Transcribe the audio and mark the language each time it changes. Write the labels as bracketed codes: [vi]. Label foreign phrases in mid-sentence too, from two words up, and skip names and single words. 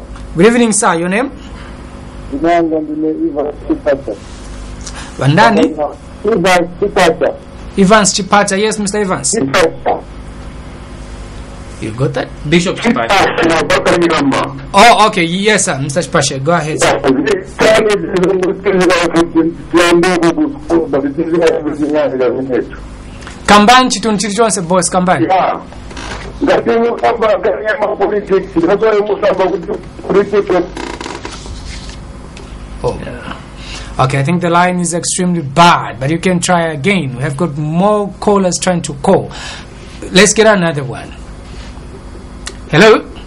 [en] Good evening, sir. Your name? Vandani? Evans Chipacha. Yes, Mr. Evans. You got that? Bishop Chipacha. Oh, okay. Yes, sir. Mr. Chipacha. Go ahead, sir. [ny] Kambani chitundu chili chonse boss Kambani. [en] Yeah. Okay, I think the line is extremely bad, but you can try again. We have got more callers trying to call. Let's get another one. Hello?